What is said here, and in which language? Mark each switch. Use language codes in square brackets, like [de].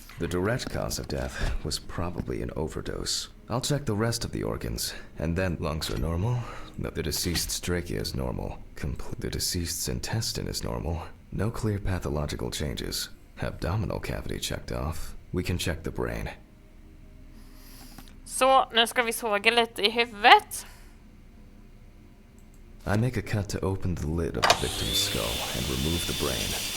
[en] The direct cause of death was probably an overdose. I'll check the rest of the organs, and then lungs are normal. No, the deceased's trachea is normal. The deceased's intestine is normal. No clear pathological changes. Abdominal cavity checked off. We can check the brain. [sv] Så, nu ska vi såga lite i huvudet. [en] I make a cut to open the lid of the victim's skull and remove the brain.